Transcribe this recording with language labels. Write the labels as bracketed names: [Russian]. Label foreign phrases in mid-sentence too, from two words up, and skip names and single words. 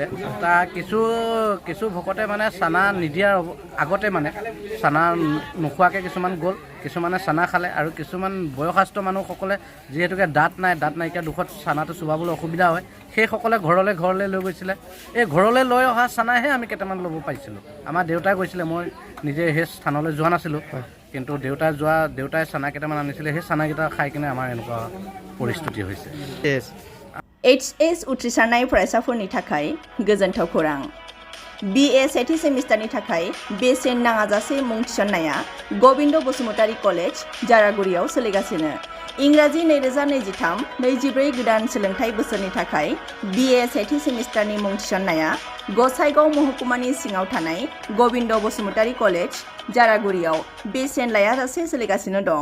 [Assamese] তাৰ কিছু ভকতে মানে চানা নিদিয়াৰ আগতে মানে চানা নোখোৱাকৈ কিছুমান গ'ল, কিছুমানে চানা খালে আৰু কিছুমান বয়সস্থ মানুহসকলে যিহেতুকে দাঁত নাইকিয়া দুখত চানাটো চুবাবলৈ অসুবিধা হয়, সেইসকলে ঘৰলৈ লৈ গৈছিলে। এই ঘৰলৈ লৈ অহা চানাহে আমি কেইটামান ল'ব পাৰিছিলোঁ। আমাৰ দেউতাই গৈছিলে, মই নিজে সেই স্থানলৈ যোৱা নাছিলোঁ। কিন্তু দেউতাই চানা কেইটামান আনিছিলে, সেই চানাকেইটা খাই কিনে আমাৰ এনেকুৱা পৰিস্থিতি হৈছে। [Bodo] HS उथ्रिसारनाय फरायसाफोरनि थाखाय गोजोनथाव खौरां। BA सेथि सेमिस्टारनि थाखाय बेसेन नाङाजासे मुं थिसननाया गबिन्द बसुमतारी कलेज जारागुरियाव सोलिगासिनो। इंराजि 2023-24 गोदान सोलोंथाइ बोसोरनि थाखाय BA सेथि सेमिस्टारनि मुं थिसननाया गसाइगाव महकुमानि सिङाव थानाय गबिन्द बसुमतारी कलेज जारागुरियाव बेसेन लायाजासे सोलिगासिनो दं।